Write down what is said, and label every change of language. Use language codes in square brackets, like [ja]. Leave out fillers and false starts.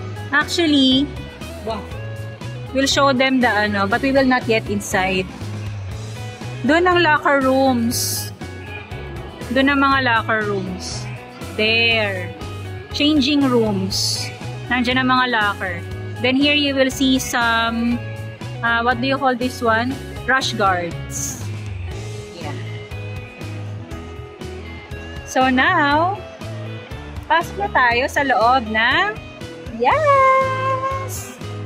[en] Actually, we'll show them the but we will not get inside. [tl] Doon ang locker rooms. Doon ang mga locker rooms. [en] There. Changing rooms. [tl] Nandiyan ang mga locker. [en] Then here you will see some, what do you call this one? Rush guards. Yeah. [tl] So now, pasok na tayo sa loob ng yes!